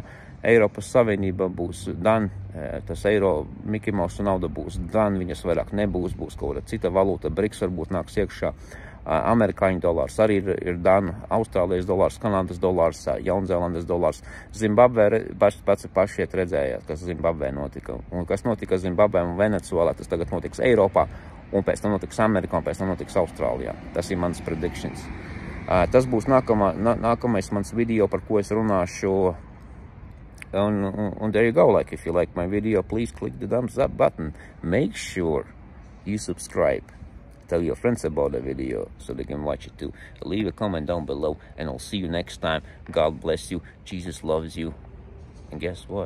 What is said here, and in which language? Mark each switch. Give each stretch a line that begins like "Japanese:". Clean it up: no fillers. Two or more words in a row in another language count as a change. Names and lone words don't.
Latvian: Eiropas Savienība būs done, tas eiro Mickey Mouse nauda būs done, viņas vairāk nebūs, būs kaut kāda cita valūta, BRICS varbūt nāks iekšā, amerikāņu dolārs arī ir done, Austrālijas dolārs, Kanādas dolārs, Jaunzēlandes dolārs, Zimbabvē, pašiet redzējāt, kas Zimbabvē notika, un kas notika Zimbabvē un Venecuēlā, tas tagad notiks Eiropā, un pēc tam notiks Amerikā, un pēc tam notiks Austrālijā. Tas ir mans predictions. Tas būs nākamais mans video, par ko es runāšu.
English: And there you go. Like, if you like my video, please click the thumbs up button. Make sure you subscribe. Tell your friends about the video so they can watch it too. Leave a comment down below, and I'll see you next time. God bless you. Jesus loves you. And guess what?